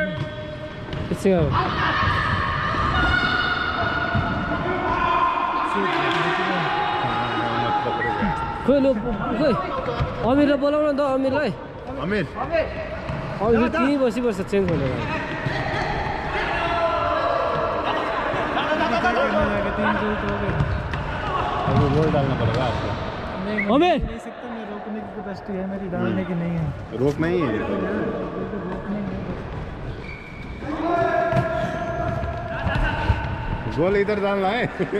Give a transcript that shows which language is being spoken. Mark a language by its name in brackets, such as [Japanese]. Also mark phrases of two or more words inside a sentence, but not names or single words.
[English] Let's go. [Nepali] खोइ लो खोइ अमिरलाई बोलाउन त अमिरलाई Amir. अमिर त्यहीँ बसिबस्छ चेन्ज भनेर [Hindi] अभी गोल डालना पड़ेगा आपको। अमिर नहीं सकता मैं रोकने की कैपेसिटी है मेरी डालने की नहीं है रोकना ही है। गोल इधर डालना है।